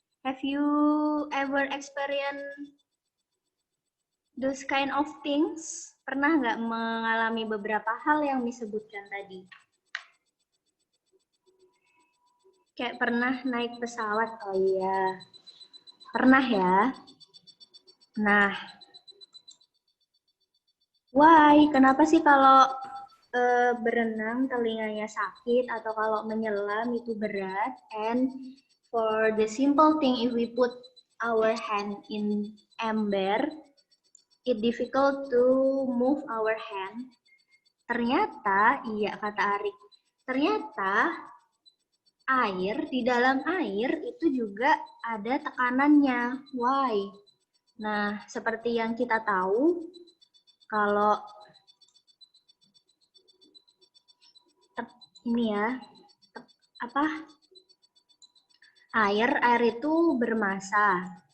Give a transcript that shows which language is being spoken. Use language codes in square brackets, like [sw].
[en] Have you ever experienced those kind of things? [id] Pernah nggak mengalami beberapa hal yang disebutkan tadi? Kayak pernah naik pesawat, oh iya. Pernah ya? [en] Nah, why? [id] Kenapa sih kalau berenang telinganya sakit atau kalau menyelam itu berat? [en] And for the simple thing, if we put our hand in ember, it difficult to move our hand. [id] Ternyata, iya kata Arik, ternyata air, di dalam air itu juga ada tekanannya. Why? Nah, seperti yang kita tahu, kalau ini ya, air itu bermassa.